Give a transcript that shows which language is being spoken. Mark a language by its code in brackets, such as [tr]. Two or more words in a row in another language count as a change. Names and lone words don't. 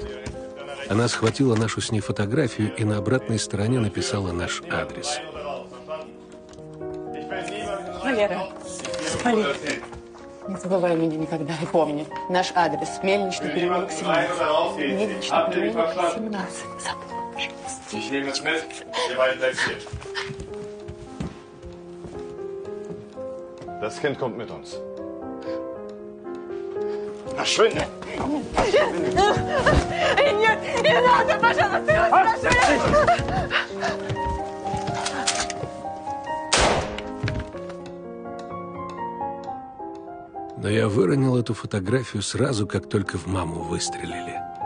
[ru] Она схватила нашу с ней фотографию и на обратной стороне написала наш адрес. Валера, Валера, не забывай меня никогда и помни. Наш адрес – Мельничный переулок, 17. Мельничный переулок, 17. [de] Das Kind kommt mit uns. Verschwinde! [ru] Нет, не надо, пожалуйста, я вас прошу. Но я выронил эту фотографию сразу, как только в маму выстрелили.